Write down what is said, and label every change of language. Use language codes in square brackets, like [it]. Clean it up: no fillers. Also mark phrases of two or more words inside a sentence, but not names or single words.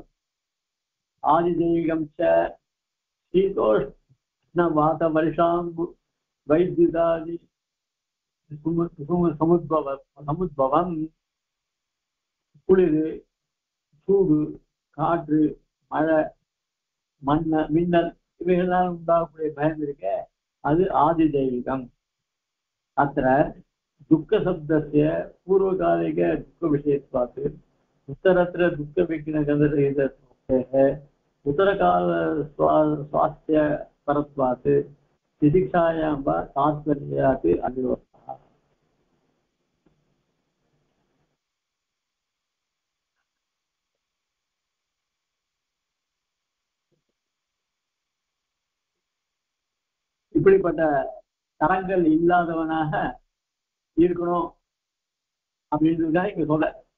[sa] आधि दैविकम् शीतोष्ण वात वर्षाम् वैद्युतादि समुद्भवम्. [ta] குளிர், சூடு, காற்று, மழை, மின்னல், இவைகளால் உண்டாகக்கூடிய பயம் இருக்க, அது ஆதி தெய்வீகம். [sa] அத்த दुःखशब्दस्य पूर्वकालिक दुःखविषयत्वात् उत्तरत्र दुःखविघ्नगन्धरहितत्वेः उत्तरकाल स्वास्थ्यपरत्वात् तितिक्षायां वा तात्पर्यात् अविरोधः [ta] இப்படிப்பட்ட தரங்கள் இல்லாதவனாக இருக்கணும் அப்படின்றதுதான் இங்க சொல்ல.